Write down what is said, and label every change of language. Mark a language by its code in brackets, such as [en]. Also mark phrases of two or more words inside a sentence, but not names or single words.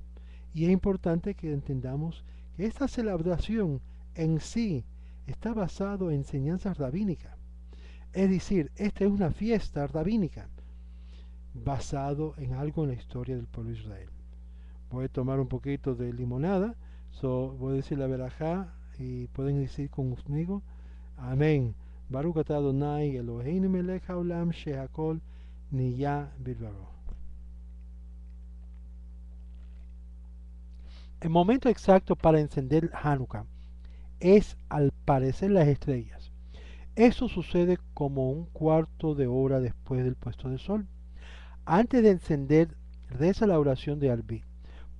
[es] Y es importante que entendamos que esta celebración en sí está basado en enseñanzas rabínicas. Es decir, esta es una fiesta rabínica basado en algo en la historia del pueblo de Israel. Voy a tomar un poquito de limonada, voy a decir la verajá y pueden decir conmigo, amén. [he] ברוך אתה אדוני אלוהינו מלך העולם שהכל נהיה בדברו. [es] El momento exacto para encender Hanukkah es al parecer las estrellas. Eso sucede como un cuarto de hora después del puesto del sol. Antes de encender, reza la oración de Arbi.